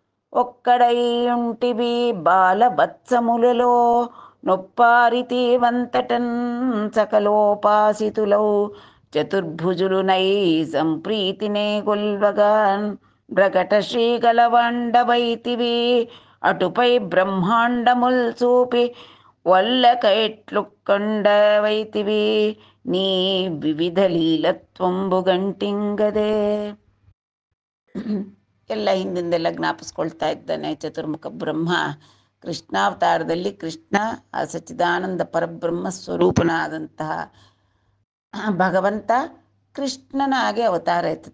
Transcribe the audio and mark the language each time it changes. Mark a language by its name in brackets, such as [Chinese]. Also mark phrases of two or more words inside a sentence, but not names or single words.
[Telugu] ఒక్కడైయుంటివి బాలవత్సములలో నొప్పారితేవంతటన్ సకలోపాసితులౌ చతుర్భుజులునై సంప్రీతినే గొల్వగాన్ బ్రకట శ్రీగలవాండవైతివి అటుపై బ్రహ్మాండముల్ చూపి వల్లక ఎట్లు కొండవైతివి నీ వివిధ లీలత్వంబు గంటింగదె. [Kannada] ಎಲ್ಲ ಹಿಂದಿಂದೆಲ್ಲ ಜ್ಞಾಪಿಸ್ಕೊಳ್ತಾ ಇದ್ದಾನೆ ಚತುರ್ಮುಖ ಬ್ರಹ್ಮ. ಕೃಷ್ಣಾವತಾರದಲ್ಲಿ ಕೃಷ್ಣ ಆ ಸಚ್ಚಿದಾನಂದ ಪರಬ್ರಹ್ಮ ಸ್ವರೂಪನಾದಂತಹ ಭಗವಂತ ಕೃಷ್ಣನಾಗೆ ಅವತಾರ ಎತ್ತದ.